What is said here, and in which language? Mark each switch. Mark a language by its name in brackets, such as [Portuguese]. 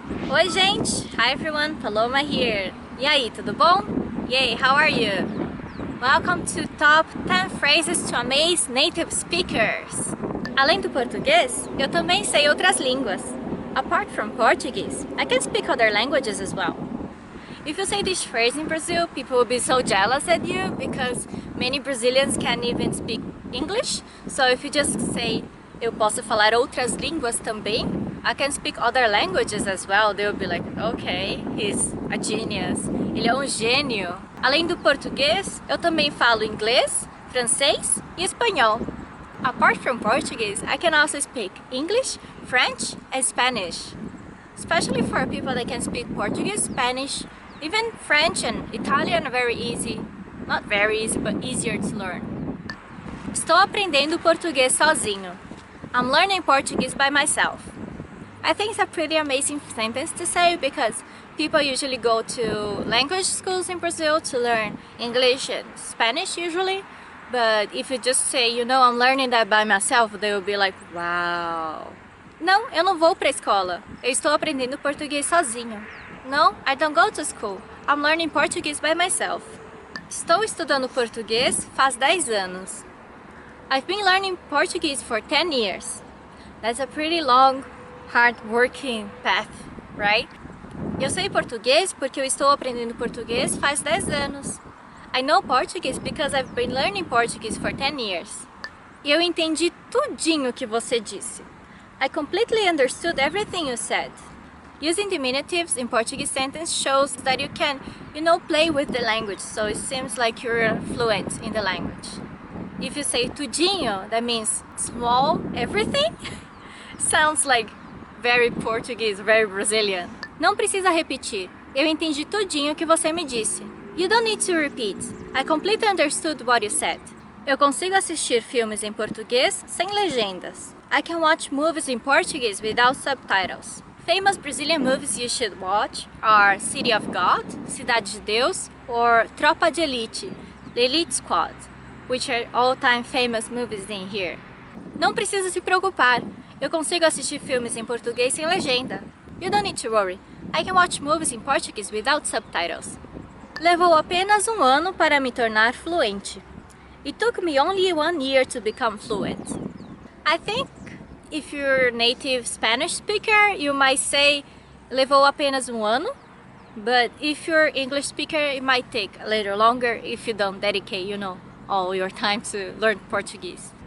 [Portuguese] Oi, gente! [English] Hi everyone, Paloma here. [Portuguese] E aí, tudo bom? [English] Yay, how are you? Welcome to Top 10 Phrases to Amaze Native Speakers. [Portuguese] Além do português, eu também sei outras línguas. [English] Apart from Portuguese, I can speak other languages as well. If you say this phrase in Brazil, people will be so jealous at you because many Brazilians can't even speak English. So if you just say, [Portuguese] eu posso falar outras línguas também, [English] I can speak other languages as well, they will be like, okay, he's a genius. [Portuguese] Ele é um gênio. Além do português, eu também falo inglês, francês e espanhol. [English] Apart from Portuguese, I can also speak English, French and Spanish. Especially for people that can speak Portuguese, Spanish, even French and Italian are very easy. Not very easy, but easier to learn. [Portuguese] Estou aprendendo português sozinho. [English] I'm learning Portuguese by myself. I think it's a pretty amazing sentence to say because people usually go to language schools in Brazil to learn English and Spanish usually. But if you just say, you know, I'm learning that by myself, they will be like, wow. [Portuguese] Não, eu não vou para a escola. Eu estou aprendendo português sozinho. [English] No, I don't go to school. I'm learning Portuguese by myself. [Portuguese] Estou estudando português faz 10 anos. [English] I've been learning Portuguese for 10 years. That's a pretty long, hard-working path, right? [Portuguese] Eu sei português porque eu estou aprendendo português faz 10 anos. [English] I know Portuguese because I've been learning Portuguese for 10 years. [Portuguese] E eu entendi tudinho que você disse. [English] I completely understood everything you said. Using diminutives in Portuguese sentence shows that you can, you know, play with the language, so it seems like you're fluent in the language. If you say tudinho, that means small everything. Sounds like very Portuguese, very Brazilian. [Portuguese] Não precisa repetir. Eu entendi tudinho que você me disse. [English] You don't need to repeat. I completely understood what you said. [Portuguese] Eu consigo assistir filmes em português sem legendas. [English] I can watch movies in Portuguese without subtitles. Famous Brazilian movies you should watch are City of God, Cidade de Deus, or Tropa de Elite, The Elite Squad, which are all-time famous movies in here. [Portuguese] Não precisa se preocupar. Eu consigo assistir filmes em português sem legenda. [English] You don't need to worry. I can watch movies in Portuguese without subtitles. [Portuguese] Levou apenas um ano para me tornar fluente. [English] It took me only 1 year to become fluent. I think if you're a native Spanish speaker, you might say [Portuguese] levou apenas um ano. [English] But if you're English speaker, it might take a little longer if you don't dedicate, you know, all your time to learn Portuguese.